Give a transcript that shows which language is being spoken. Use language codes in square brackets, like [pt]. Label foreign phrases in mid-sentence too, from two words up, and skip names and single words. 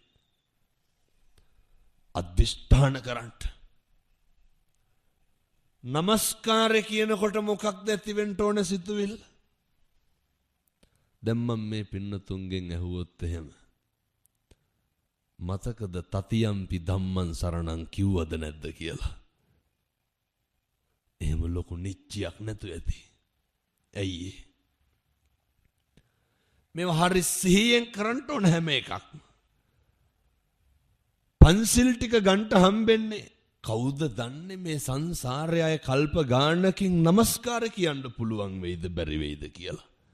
[si] අධිෂ්ඨාන කරන්න. නමස්කාරය කියනකොට මොකක්ද ඇති වෙන්න ඕන සිතුවිල්ල? දැන් මම මේ පින්නතුන්ගෙන් ඇහුවොත් එහෙම මතකද [pi] තතියම්පි ධම්මං සරණං [si] කිව්වද නැද්ද කියලා? එහෙම ලොකු නිච්චියක් නැතු ඇති. ඇයි? මේව හරි සිහියෙන් කරන්න ඕන හැම එකක්ම. පන්සිල් ටික ගන්ට හම්බෙන්නේ කවුද දන්නේ මේ සංසාරයේ අය කල්ප ගානකින් නමස්කාර කියන්න පුළුවන් වෙයිද බැරි වෙයිද කියලා.